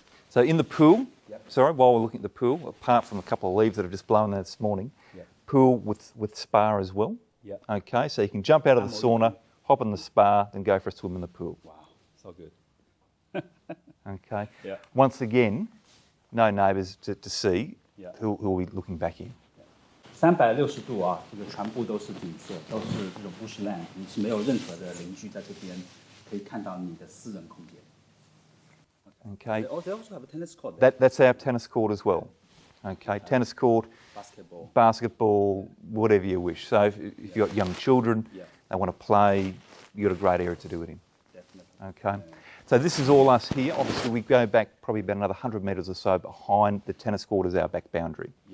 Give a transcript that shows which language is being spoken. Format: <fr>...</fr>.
<en>So in the pool, sorry, while we're looking at the pool, apart from a couple of leaves that have just blown there this morning, pool with spa as well. Okay, so you can jump out of the sauna, hop in the spa, then go for a swim in the pool. Wow, so good. Okay. Once again, no neighbours to see who will be looking back in.</en> <zh>360度啊，这个全部都是景色，都是这种 bushland， 你是没有任何的邻居在这边可以看到你的私人空间。</zh> <en>Okay. They also have a tennis court. That's our tennis court as well. Okay, tennis court, basketball, whatever you wish. So if you've got young children, they want to play, you've got a great area to do it in. Definitely. Okay, so this is all us here. Obviously, we go back probably about another 100 metres or so behind the tennis court as our back boundary.</en>